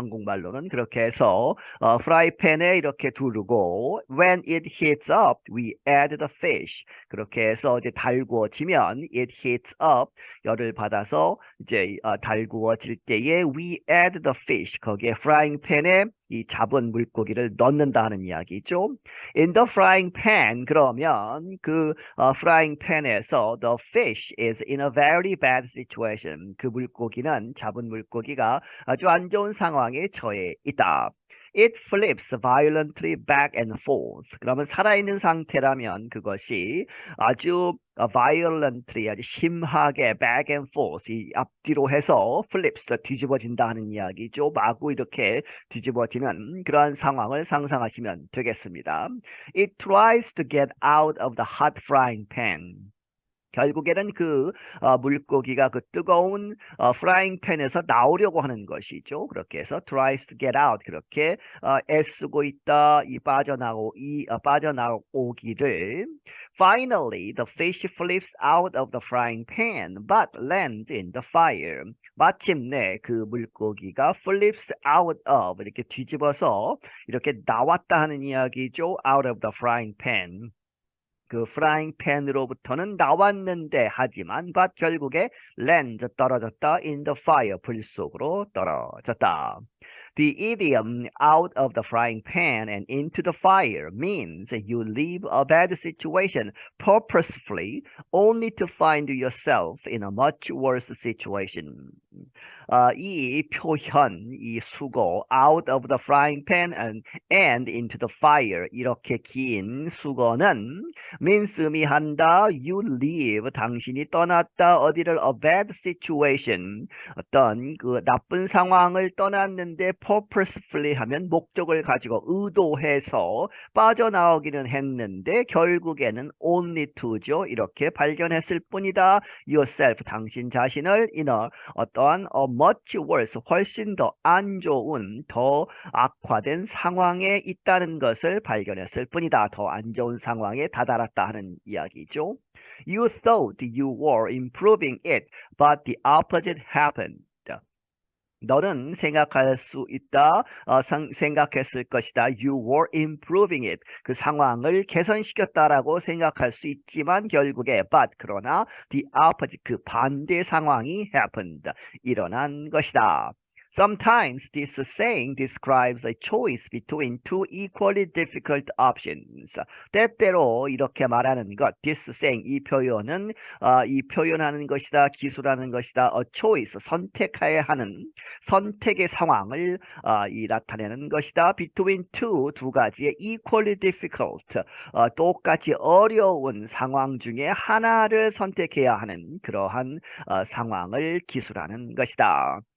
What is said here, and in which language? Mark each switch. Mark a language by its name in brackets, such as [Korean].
[Korean] 한국말로는 그렇게 해서 프라이팬에 이렇게 두르고 [English] when it heats up, we add the fish. [Korean] 그렇게 해서 이제 달구어지면 [English] it heats up, [Korean] 열을 받아서 이제 달구어질 때에 [English] we add the fish. [Korean] 거기에 프라이팬에 이 잡은 물고기를 넣는다 하는 이야기죠. [English] In the frying pan [Korean] 그러면 그 [English] frying pan에서 the fish is in a very bad situation. [Korean] 그 물고기는 잡은 물고기가 아주 안 좋은 상황에 처해 있다. [English] It flips violently back and forth. [Korean] 그러면 살아있는 상태라면 그것이 아주 violently, 아주 심하게 [English] back and forth, [Korean] 이 앞뒤로 해서 flips, 뒤집어진다 하는 이야기죠. 마구 이렇게 뒤집어지는 그러한 상황을 상상하시면 되겠습니다. [English] It tries to get out of the hot frying pan. [Korean] 결국에는 그 물고기가 그 뜨거운 프라잉팬에서 나오려고 하는 것이죠. 그렇게 해서 [English] tries to get out, [Korean] 그렇게 애쓰고 있다, 이 빠져나오기를. [English] Finally, the fish flips out of the frying pan, but lands in the fire. [Korean] 마침내 그 물고기가 [English] flips out of, [Korean] 이렇게 뒤집어서 이렇게 나왔다 하는 이야기죠. [English] Out of the frying pan. [Korean] 그 프라잉팬으로부터는 나왔는데 하지만 but 결국에 land, 떨어졌다, [English] in the fire, [Korean] 불 속으로 떨어졌다. [English] The idiom out of the frying pan and into the fire means you leave a bad situation purposefully only to find yourself in a much worse situation. [Korean] 이 표현, 이 수고 [English] out of the frying pan and into the fire, [Korean] 이렇게 긴 수고는 means 의미한다. You leave, 당신이 떠났다. 어디를 [English] a bad situation, [Korean] 어떤 그 나쁜 상황을 떠났는데 purposefully 하면 목적을 가지고 의도해서 빠져나오기는 했는데 결국에는 only to죠. 이렇게 발견했을 뿐이다. yourself, 당신 자신을 in a, 어떠한 much worse, 훨씬 더 안 좋은, 더 악화된 상황에 있다는 것을 발견했을 뿐이다. 더 안 좋은 상황에 다다랐다 하는 이야기죠. [English] You thought you were improving it, but the opposite happened. [Korean] 너는 생각할 수 있다, 생각했을 것이다. [English] You were improving it. [Korean] 그 상황을 개선시켰다라고 생각할 수 있지만 결국에 but, 그러나 the opposite, 그 반대 상황이 happened, 일어난 것이다. [English] Sometimes this saying describes a choice between two equally difficult options. [Korean] 때때로 이렇게 말하는 것, [English] this saying, [Korean] 이 표현은 이 표현하는 것이다, 기술하는 것이다, a choice, 선택해야 하는 선택의 상황을 이 나타내는 것이다. Between two, 두 가지의 [English] equally difficult, [Korean] 똑같이 어려운 상황 중에 하나를 선택해야 하는 그러한 상황을 기술하는 것이다.